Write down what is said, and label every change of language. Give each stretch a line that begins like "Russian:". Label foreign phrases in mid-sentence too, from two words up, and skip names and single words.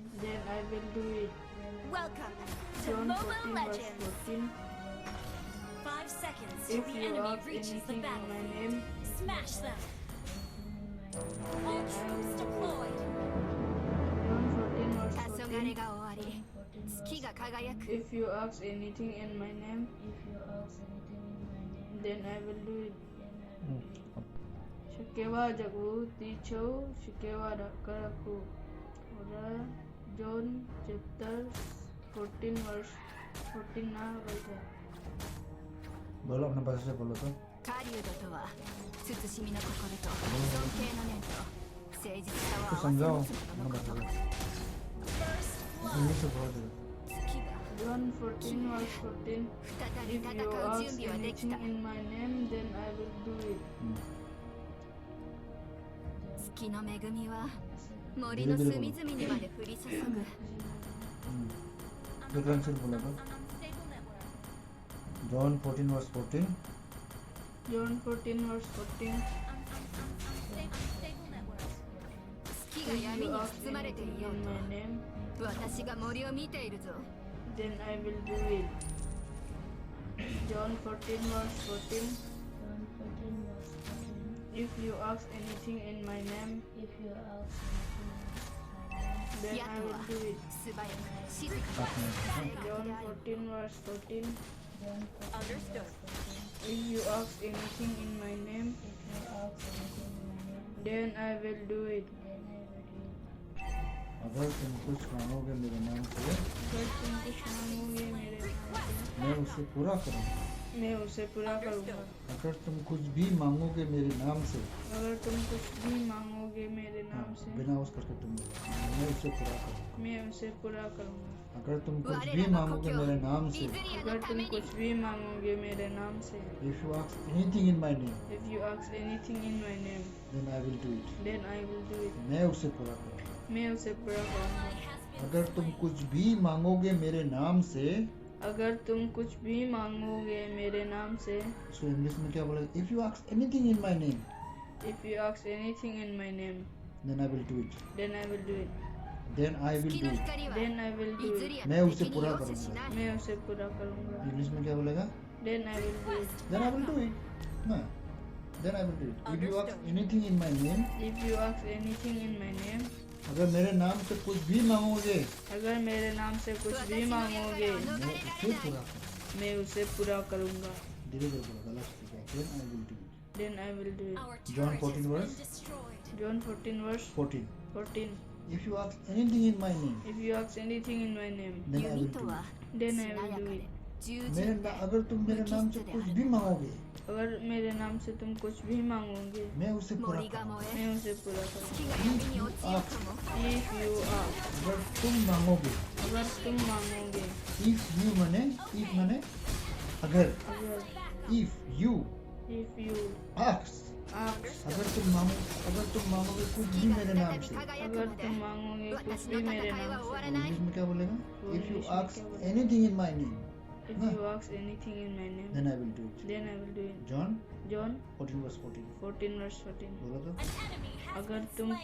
English: then I will do it. then I Welcome to John Mobile 14 verse Legends. 14. 5 seconds If till the you enemy ask reaches the anything in my battlefield. name, Smash them. anything in my name, All troops deployed. John 14 verse
Japanese: 黄昏
English: 14.
Japanese: が終わり
English: 14verse
Japanese: 月が輝く
English: If you ask anything in my name, If you ask anything in my name, then I will do it. then I will do it. Shikewa jagu tichau shikewa rakaraku. Ora John chapter 14 verse 14 na baita.
Hindi: बोलो अपने भाषा से बोलो तो।
Japanese: 狩人とは慎みの心と尊敬の念と誠実さを
Hindi: तो
Japanese: 合わせ
Hindi: समझाओ
Japanese: 持つ者
Hindi: अपने
Japanese: のこ
Hindi: भाषा
Japanese: と
Hindi: से।
English: First blood.
Hindi: इंग्लिश से बोलो जरा।
Japanese: 月が
English: John 14 verse 14.
Japanese: 再び
English: If
Japanese: 戦
English: you
Japanese: う
English: ask
Japanese: 準備はでき
English: anything
Japanese: た
English: in my name, then I will do it.
Japanese: 月月の恵みは森の隅々にまで降り注ぐ
Hindi: जो ट्रांसलेट बोला था जॉन 14 वर्स 14
English: John 14 verse 14.
Japanese: 月が
English: If
Japanese: 闇
English: you
Japanese: に
English: ask
Japanese: 包まれてい
English: anything
Japanese: よう
English: in my name,
Japanese: と私が森を見ているぞ
English: then I will do it. John 14 verse 14. John 14 verse 14. If you ask anything in my name, If you ask anything in my name, then
Japanese: ヤ
English: I
Japanese: ト
English: will
Japanese: は
English: do it.
Japanese: 素早く静か
English: John
Japanese: である
English: 14 verse 14. John 14 Understood. verse 14. If you ask anything in my name, If you ask anything in my name, then I will do it. then I will do it.
Hindi: अगर तुम कुछ मांगोगे मेरे नाम से अगर तुम कुछ मांगोगे मेरे नाम से, मैं उसे पूरा करूँगा मैं उसे पूरा करूँगा. अगर तुम कुछ भी मांगोगे मेरे नाम से अगर तुम कुछ भी मांगोगे मेरे हाँ, नाम से, बिना उस करके तुम बोलो, मैं उसे पूरा करूँगा मैं उसे पूरा करूँगा. अगर तुम कुछ
Japanese: 我
Hindi: भी
Japanese: らの
Hindi: मांगोगे
Japanese: 故郷
Hindi: मेरे नाम
Japanese: イ
Hindi: से
Japanese: ズリア
Hindi: अगर
Japanese: のた
Hindi: तुम
Japanese: めに
Hindi: कुछ भी मांगोगे मेरे नाम से,
English: if you ask anything in my name if you ask anything in my name, then I will do it then I will do it.
Hindi: मैं उसे पूरा करूँगा मैं उसे पूरा करूँगा. अगर तुम कुछ भी मांगोगे मेरे नाम से अगर तुम कुछ भी मांगोगे मेरे नाम से, इसको इंग्लिश में क्या बोलेगा
English: if you ask anything in my name if you ask anything in my name, then I will do it then I will do it. then I will
Japanese: 月
English: do
Japanese: の
English: it
Japanese: 光は
English: Then I will
Japanese: イ
English: do
Japanese: ズ
English: it.
Japanese: リア
Hindi: मैं
Japanese: の
Hindi: उसे
Japanese: 敵に
Hindi: पूरा
Japanese: 容赦し
Hindi: करूँगा
Japanese: ない
Hindi: मैं उसे पूरा करूँगा. इंग्लिश में क्या बोलेगा
English: Then I will do it. then I will do it हाँ then I will do it if you ask anything in my name If you ask anything in my name,
Hindi: अगर मेरे नाम से कुछ भी मांगोगे अगर मेरे नाम से कुछ भी
Japanese: 私の矢
Hindi: मांगोगे,
Japanese: から逃
Hindi: मैं
Japanese: れら
Hindi: उसे
Japanese: れない
Hindi: पूरा करूँगा मैं उसे पूरा करूँगा. धीरे धीरे बोला गलत ठीक है
English: then I will do it Then I will do it. Our John turret 14 has been verse. destroyed. John 14 verse 14 14. if you ask anything in my name If you ask anything in my name, then I
Japanese: 弓
English: will
Japanese: と
English: do
Japanese: は
English: it then
Japanese: し
English: I
Japanese: な
English: will
Japanese: や
English: do
Japanese: か
English: it.
Japanese: で従
Hindi: मेरे
Japanese: 順で
Hindi: अगर तुम मेरे नाम से कुछ भी मांगोगे अगर मेरे नाम से तुम कुछ भी मांगोगे, मैं उसे पूरा
Japanese: 森が
Hindi: करूँगा
Japanese: 燃え
Hindi: मैं उसे पूरा करूँगा.
Japanese: 月が闇に落ちようとも
English: If you ask,
Hindi: अगर तुम मांगोगे अगर तुम मांगोगे,
English: if you
Hindi: माने अगर अगर
English: if you if you ask ask,
Hindi: अगर तुम मांगोगे कुछ भी
Japanese: 月が
Hindi: मेरे
Japanese: 再
Hindi: नाम
Japanese: び
Hindi: से
Japanese: 輝く
Hindi: अगर
Japanese: まで
Hindi: तुम मांगोगे कुछ
Japanese: 私
Hindi: भी
Japanese: の
Hindi: मेरे
Japanese: 戦いは
Hindi: नाम
Japanese: 終わ
Hindi: से,
Japanese: らない
Hindi: इंग्लिश में क्या बोलेगा वो
English: if you
Hindi: इंग्लिश में
English: ask
Hindi: क्या बोलेगा?
English: anything in my name If
Hindi: हाँ.
English: you ask anything in my name, then I will do it then I will do it. John John 14 verse 14 14 verse 14.
Hindi: बोलो तो
English: An enemy has
Hindi: अगर
English: been
Hindi: तुम